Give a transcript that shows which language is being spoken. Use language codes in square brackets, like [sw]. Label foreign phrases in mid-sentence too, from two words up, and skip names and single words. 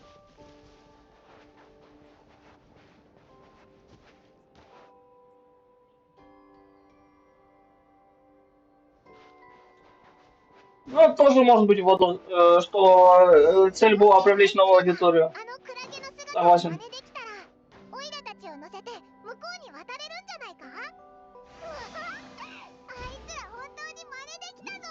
[ru] Ну, тоже может быть вот, что цель была привлечь новую аудиторию. [ja] あのクラゲの姿を [ru] Согласен. [ja] 真似できたら、オイラたちを乗せて向こうに渡れるんじゃないか？うわあいつら本当に真似できたぞ。